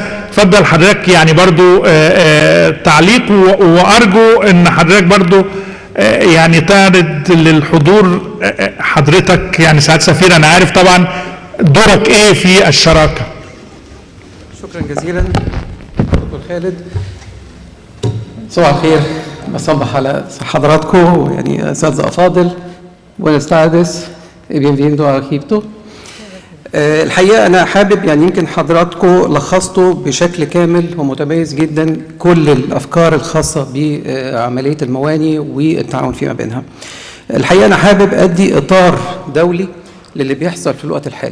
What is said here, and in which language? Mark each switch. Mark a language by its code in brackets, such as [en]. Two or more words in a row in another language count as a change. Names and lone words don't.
[ar] تفضل حضرتك يعني برضو تعليق، وأرجو أن حضرتك برضو يعني تعرض للحضور حضرتك يعني سعادة سفير أنا عارف طبعا دورك إيه في الشراكة. شكرا جزيلا دكتور خالد. صباح الخير، بصبح على حضراتكم يعني أساتذة أفاضل. [es] Buenas tardes y bienvenido a Egipto. [ar] الحقيقة أنا حابب يعني يمكن حضراتكم لخصتوا بشكل كامل ومتميز جدا كل الأفكار الخاصة بعملية المواني والتعاون فيما بينها. الحقيقة أنا حابب أدي إطار دولي للي بيحصل في الوقت الحالي.